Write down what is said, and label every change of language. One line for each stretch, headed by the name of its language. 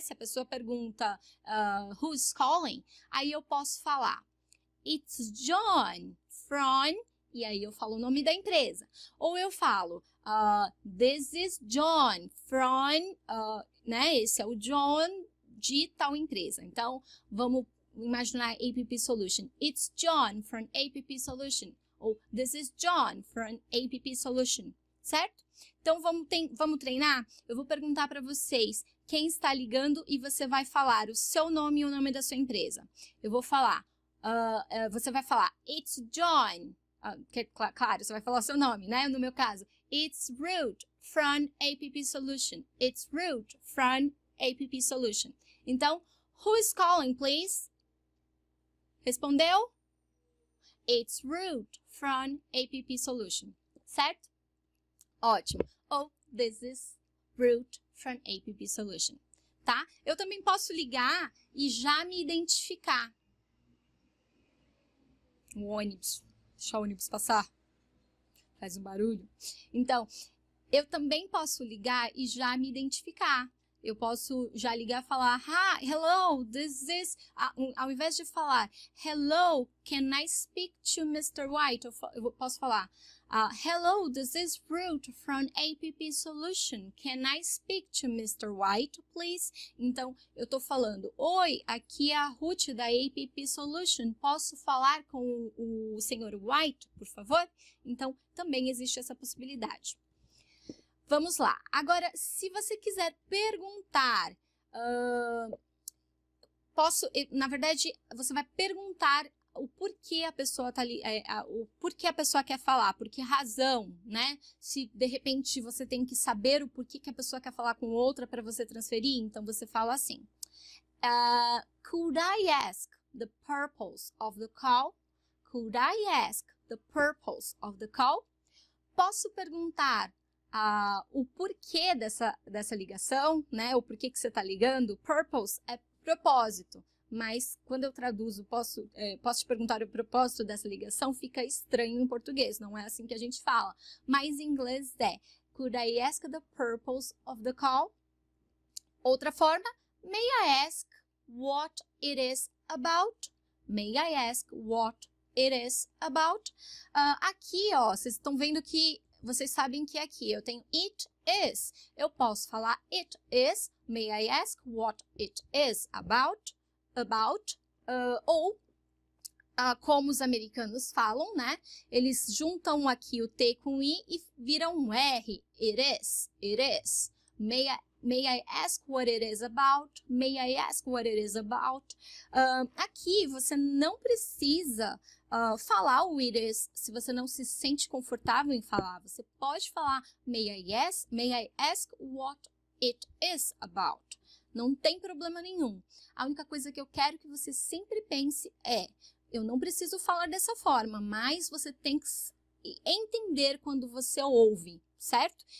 Portuguese: Se a pessoa pergunta
English: who's calling,
Portuguese: aí eu posso falar
English: it's John from,
Portuguese: e aí eu falo o nome da empresa. Ou eu falo
English: this is John from,
Portuguese: né? Esse é o John de tal empresa. Então, vamos imaginar APP Solution.
English: It's John from APP Solution. Ou this is John from APP Solution.
Portuguese: Certo? Então, vamos treinar? Eu vou perguntar para vocês quem está ligando e você vai falar o seu nome e o nome da sua empresa. Eu vou falar, você vai falar,
English: it's John.
Portuguese: Claro, você vai falar o seu nome, né? No meu caso,
English: it's Ruth from APP Solution. It's Ruth from APP Solution. Então, who is calling, please?
Portuguese: Respondeu?
English: It's Ruth from APP Solution.
Portuguese: Certo? Ótimo. Ou
English: this is Ruth from APP Solution.
Portuguese: Tá? Eu também posso ligar e já me identificar. um ônibus, deixar o ônibus passar, faz um barulho. Então, eu também posso ligar e já me identificar. Eu posso já ligar e falar,
English: hello, this is...
Portuguese: Ao invés de falar,
English: hello, can I speak to Mr. White?
Portuguese: Eu posso falar,
English: hello, this is Ruth from APP Solution. Can I speak to Mr. White, please?
Portuguese: Então, eu estou falando, oi, aqui é a Ruth da APP Solution. Posso falar com o Sr. White, por favor? Então, também existe essa possibilidade. Vamos lá. Agora, se você quiser perguntar, na verdade, você vai perguntar o porquê a pessoa está ali, o porquê a pessoa quer falar, por que razão, né? Se de repente você tem que saber o porquê que a pessoa quer falar com outra para você transferir, então você fala assim:
English: could I ask the purpose of the call? Could I ask the purpose of the call?
Portuguese: Posso perguntar o porquê dessa ligação, né? O porquê que você está ligando. Purpose é propósito, mas quando eu traduzo, posso te perguntar o propósito dessa ligação, fica estranho em português, não é assim que a gente fala. Mas em inglês é,
English: could I ask the purpose of the call?
Portuguese: Outra forma,
English: may I ask what it is about? May I ask what it is about?
Portuguese: Aqui, ó, vocês estão vendo que vocês sabem que aqui eu tenho it is. Eu posso falar it is.
English: May I ask what it is about?
Portuguese: Ou, como os americanos falam, né? Eles juntam aqui o T com o I e viram um R.
English: It is. It is. May I ask what it is about? May I ask what it is about?
Portuguese: Aqui você não precisa falar o it is se você não se sente confortável em falar. Você pode falar
English: may I ask what it is about.
Portuguese: Não tem problema nenhum. A única coisa que eu quero que você sempre pense é, eu não preciso falar dessa forma, mas você tem que entender quando você ouve, certo?